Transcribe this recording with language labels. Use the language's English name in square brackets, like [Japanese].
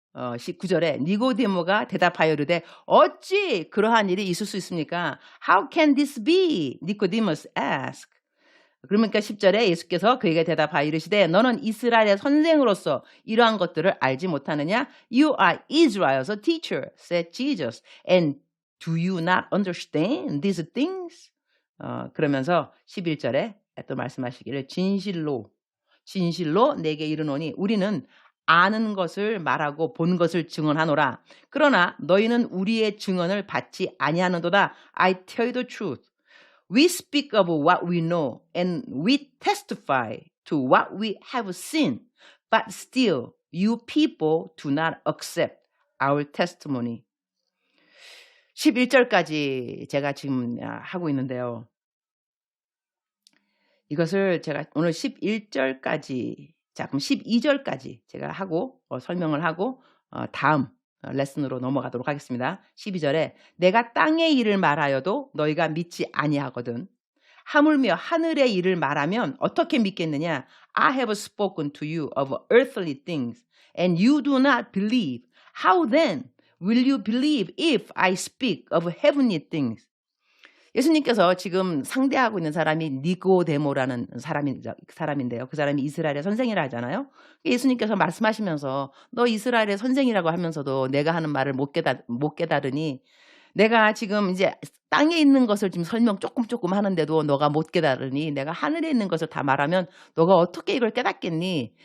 [Korean] 19절에 니고데모가 대답하여 이르되 어찌 그러한 일이 있을 수 있습니까? [English] How can this be? Nicodemus asked. [Korean] 그러니까 10절에 예수께서 그에게 대답하여 이르시되 너는 이스라엘의 선생으로서 이러한 것들을 알지 못하느냐? [English] You are Israel's teacher, said Jesus. And do you not understand these things? [Korean] 그러면서 11절에 또 말씀하시기를 진실로 내게 이르노니 우리는 아는 것을 말하고 본 것을 증언하노라. 그러나 너희는 우리의 증언을 받지 아니하는도다. [English] I tell you the truth. We speak of what we know and we testify to what we have seen. But still you people do not accept our testimony. [Korean] 11절까지 제가 지금 하고 있는데요. 이것을 제가 오늘 11절까지 자 그럼 12절까지 제가 하고 설명을 하고 다음 레슨으로 넘어가도록 하겠습니다. 12절에 내가 땅의 일을 말하여도 너희가 믿지 아니하거든. 하물며 하늘의 일을 말하면 어떻게 믿겠느냐? [English] I have spoken to you of earthly things and you do not believe. How then will you believe if I speak of heavenly things? [Korean] 예수님께서 지금 상대하고 있는 사람이 니고데모라는 사람인데요. 그 사람이 이스라엘의 선생이라 하잖아요. 예수님께서 말씀하시면서 너 이스라엘의 선생이라고 하면서도 내가 하는 말을 못 깨달으니 내가 지금 이제 땅에 있는 것을 지금 설명 조금 하는데도 너가 못 깨달으니 내가 하늘에 있는 것을 다 말하면 너가 어떻게 이걸 깨닫겠니?